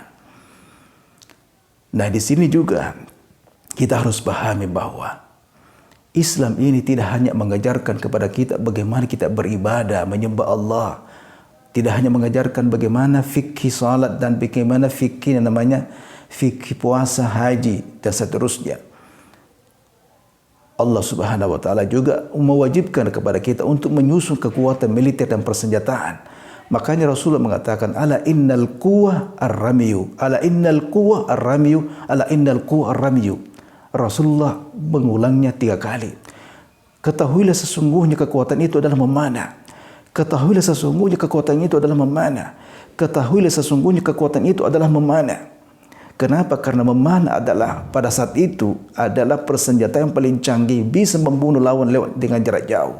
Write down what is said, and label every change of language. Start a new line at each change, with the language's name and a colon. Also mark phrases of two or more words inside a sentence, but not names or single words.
Indonesian: Nah, di sini juga kita harus pahami bahwa Islam ini tidak hanya mengajarkan kepada kita bagaimana kita beribadah, menyembah Allah, tidak hanya mengajarkan bagaimana fikih salat dan bagaimana fikih yang namanya fikih puasa, haji, dan seterusnya. Allah Subhanahu wa taala juga mewajibkan kepada kita untuk menyusun kekuatan militer dan persenjataan. Makanya Rasulullah mengatakan,
Arabic: ألا إن القوة الرمي ألا إن القوة الرمي ألا إن القوة الرمي.
Indonesian: Rasulullah mengulangnya 3 kali. Ketahuilah sesungguhnya kekuatan itu adalah memanah. Ketahuilah sesungguhnya kekuatan itu adalah memanah. Ketahuilah sesungguhnya kekuatan itu adalah memanah. Kenapa? Karena memanah adalah pada saat itu adalah persenjataan yang paling canggih, bisa membunuh lawan lewat dengan jarak jauh.